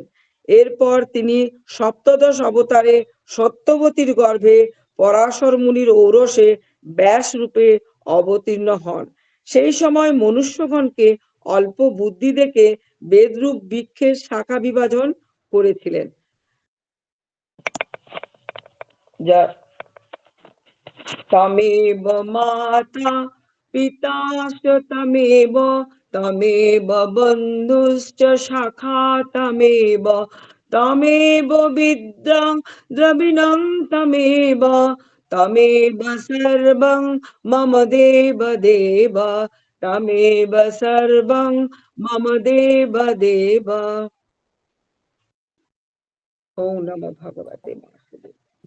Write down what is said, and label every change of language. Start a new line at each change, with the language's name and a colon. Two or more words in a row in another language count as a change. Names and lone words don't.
Bangla: এরপর তিনি সপ্তদশ অবতারে সত্যবতীর গর্ভে পরাশর মুনির ঔরসে ব্যাস রূপে অবতীর্ণ হন। সেই সময় মনুষ্যগণকে অল্প বুদ্ধি দেখে বেদরূপ বৃক্ষের শাখা বিভাজন করেছিলেন।
Sanskrit: যা তমেব মাতা পিতা তমেব তমেব বন্ধুশ্চ শাখা তমেব তমেব বিদ্যাং দ্রবিণং তমেব তমেব সর্বং মম দেব দেব তমেব সর্বং মম দেব দেব। ওম নমঃ ভগবতে বাসুদেবায়।